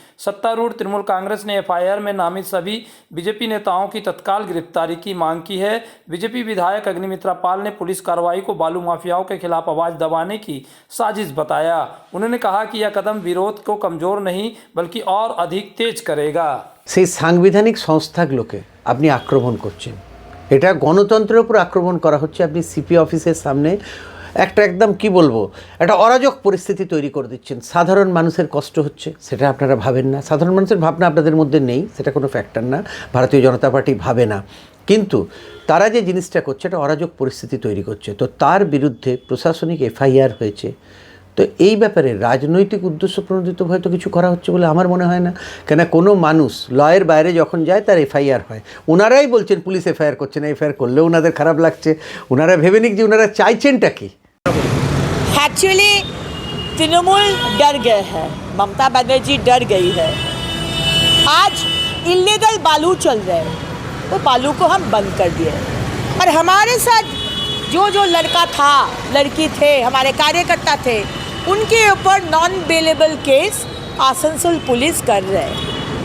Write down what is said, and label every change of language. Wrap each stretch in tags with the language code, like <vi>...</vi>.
<hi>सत्तारूढ़ तृणमूल कांग्रेस ने एफआईआर में नामित सभी बीजेपी नेताओं की तत्काल गिरफ्तारी की मांग की है। बीजेपी विधायक अग्निमित्रा पाल ने पुलिस कार्रवाई को बालू माफियाओं के खिलाफ आवाज दबाने की साजिश बताया। उन्होंने कहा कि यह कदम विरोध को कमजोर नहीं बल्कि और अधिक तेज करेगा।</hi> <bn>সেই সাংবিধানিক সংস্থাগুলোকে আপনি আক্রমণ করছেন, এটা গণতন্ত্রের উপর আক্রমণ করা হচ্ছে। আপনি সিপি অফিসের সামনে একটা একদম কি বলবো একটা অরাজক পরিস্থিতি তৈরি করে দিচ্ছেন। সাধারণ মানুষের কষ্ট হচ্ছে সেটা আপনারা ভাবেন না, সাধারণ মানুষের ভাবনা আপনাদের মধ্যে নেই, সেটা কোনো ফ্যাক্টর না। ভারতীয় জনতা পার্টি ভাবে না, কিন্তু তারা যে জিনিসটা করছে এটা অরাজক পরিস্থিতি তৈরি করছে। তো তার বিরুদ্ধে প্রশাসনিক এফআইআর হয়েছে। তো এই ব্যাপারে রাজনৈতিক উদ্দেশ্য প্রণোদিত হয়তো কিছু করা হচ্ছে বলে আমার মনে হয় না। কেন কোনো মানুষ লয়ের বাইরে যখন যায় তার এফআইআর হয়। ওনারাই বলছেন পুলিশ এফআইআর করছে না, এফআইআর করলেও ওনাদের খারাপ লাগছে। ওনারা ভেবে নিক যে ওনারা চাইছেনটা কি।</bn> <hi>एक्चुअली तृणमूल डर गए हैं, ममता बनर्जी डर गई है। आज इलीगल बालू चल रहे हैं, तो बालू को हम बंद कर दिए और हमारे साथ जो लड़का था, लड़की थे, हमारे कार्यकर्ता थे, उनके ऊपर non bailable case Asansol police कर रहे हैं।</hi>